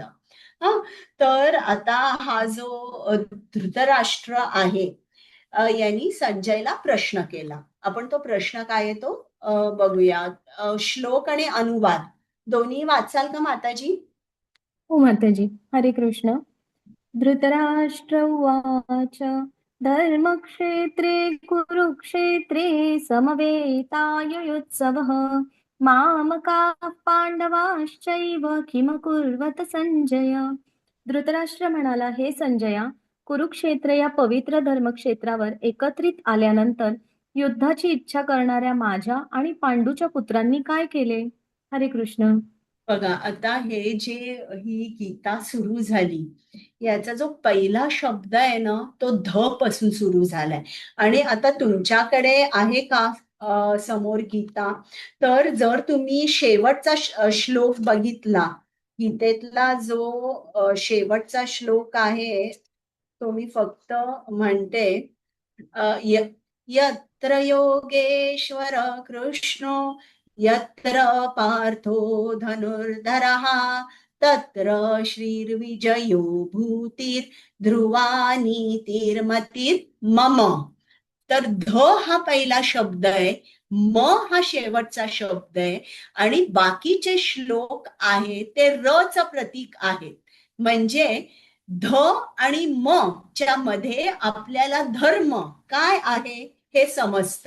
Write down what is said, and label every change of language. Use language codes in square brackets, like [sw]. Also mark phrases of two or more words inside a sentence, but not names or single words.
[mr] हा, तर आता हा जो धृतराष्ट्र आहे, यांनी संजयला प्रश्न केला. आपण तो प्रश्न काय आहे तो बघूया. श्लोक आणि अनुवाद दोन्ही वाचाल का माताजी? हो माताजी. हरे कृष्ण. [sa] धृतराष्ट्र उवाच धर्मक्षेत्रे कुरुक्षेत्रे समवेतायुयुत्सवः मामकाः पांडवाश्चैव किमकुर्वत संजय. [mr] धृतराष्ट्र म्हणाला, हे संजया, कुरुक्षेत्र या पवित्र धर्मक्षेत्रावर एकत्रित आल्यानंतर युद्धाची इच्छा करणाऱ्या माझ्या आणि पांडूच्या पुत्रांनी काय केले? हरे कृष्ण. बघा, आता हे जे ही गीता सुरू झाली, याचा जो पहिला शब्द आहे ना, तो ध पासून सुरू झालाय. आणि आता तुमच्याकडे आहे का समोर गीता? तर जर तुम्ही शेवटचा श्लोक बघितला, गीतेतला जो शेवटचा श्लोक आहे, तो मी फक्त म्हणते, [sa] यत्र योगेश्वर कृष्णो यत्र पार्थो धनुर्धरः तत्र श्रीर्विजयो भूतिर्ध्रुवा नीतिर्मतिर्मम. [mr] तर ध हा पहिला शब्द आहे, म हा शेवटचा शब्द आहे, आणि बाकीचे श्लोक आहे ते र च प्रतीक आहेत. म्हणजे ध आणि म च्या मध्ये आपल्याला धर्म काय आहे हे समजतं.